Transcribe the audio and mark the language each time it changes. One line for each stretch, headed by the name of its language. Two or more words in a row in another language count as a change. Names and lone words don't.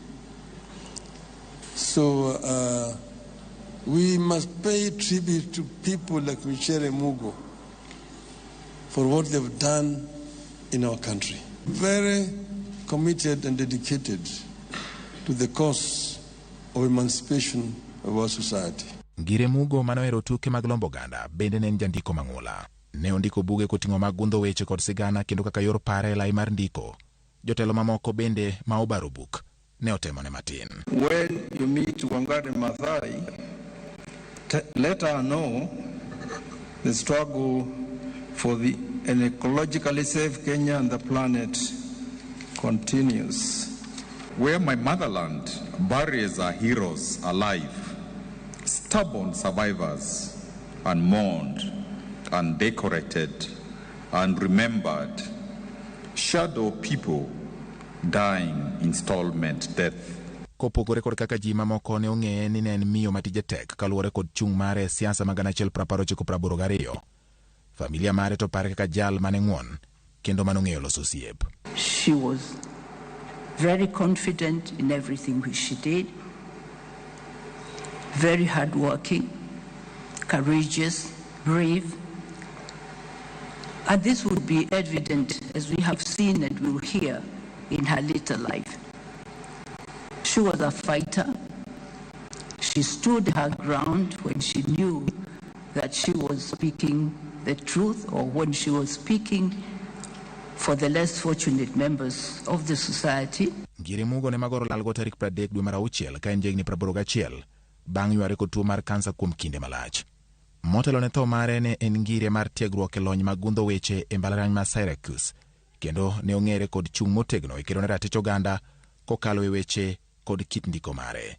English: So we must pay tribute to people like Mishere Mugo for what they've done in our country. Very committed and dedicated to the cause of emancipation of our society.
Luo (Kenya and Tanzania): Ngire Mugo manohero tuke mag lombo oganda bende ne en jandiko mang'ula. Ne ondiko buge koting'o mag gundho weche kod sigana kendo kaka yor pare lai mar ndiko. Jotelo mamoko bende ma obaro buk ne otemo ne matin.
English: When you meet Wangari Maathai, let her know the struggle for an ecologically safe Kenya and the planet continues. Where my motherland buries our heroes alive, stubborn survivors, unmourned, undecorated, unremembered, shadow people dying installment death.
Luo (Kenya and Tanzania): Kopogore kod kaka ji mamoko ne ong'eye ni ne en miyo matije tek kaluwore kod chung' mare siasa mag 1982. Familia mare to pare kaka jal mane ng'won kendo manong'eyo loso osiep.
English: She was very confident in everything which she did, very hardworking, courageous, brave. And this would be evident as we have seen and will hear in her later life. She was a fighter. She stood her ground when she knew that she was speaking the truth or when she was speaking for the less fortunate members of the society.
Luo (Kenya and Tanzania): Ngire Mugo ne magoro lalgo tarik 30 dwe mar auchiel ka en jahigni 81 bang' yware kod tuo mar kansa kuom kinde malach. Motelo ne tho mare ne en ngire mar tiegruok e lony mag gundho weche e mbalariany ma Syracuse, kendo ne ong'ere kod chung' motegno e kedo ne ratich oganda kokalo e weche kod kit ndiko mare.